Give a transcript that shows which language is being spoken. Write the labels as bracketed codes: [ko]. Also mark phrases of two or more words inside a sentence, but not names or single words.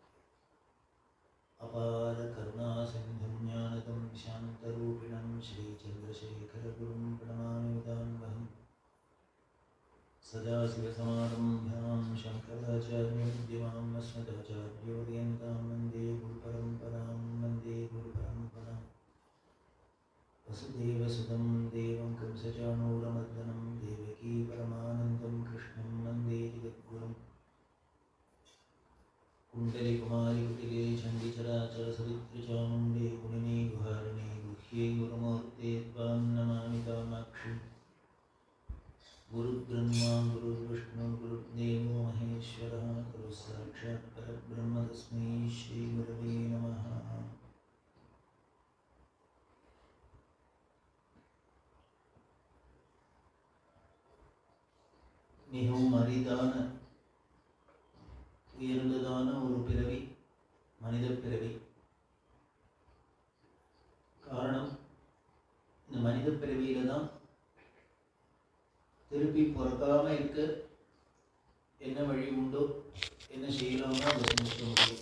[sa] अपार करुणा सिन्धुं ज्ञानदं शान्तरूपिणम् श्रीचन्द्रशेखरगुरुं प्रणमामि मुदान्वहम् सदाशिवसमारम्भां शङ्कराचार्यमध्यमाम् अस्मदाचार्यपर्यन्तां वन्दे गुरुपरम्पराम् वन्दे गुरुपरम्पराम् वसुदेवसुतं देवं कंसचाणूरमर्दनम् देवकी परमानन्दं कृष्णं वन्दे जगद्गुरुम् कुण्डली कुमारी कुटिले चण्डीचराचर सरित्रचामुण्डे गुणिने गुहारिणे गुह्ये गुरुमूर्ते त्वां नमामि कामाक्षि। गुरुब्रह्मा गुरुर्विष्णु गुरुर्देवो महेश्वरः गुरुः साक्षात् परब्रह्म तस्मै श्रीगुरवे नमः। [ta] மிகவும் அரிதான உயர்ந்ததான ஒரு பிறவி மனித பிறவி. காரணம், இந்த மனித பிறவியில தான் திருப்பி பிறக்காம இருக்க என்ன வழி உண்டோ, என்ன செய்யலாமோ அதை செஞ்சுக்க முடியும்.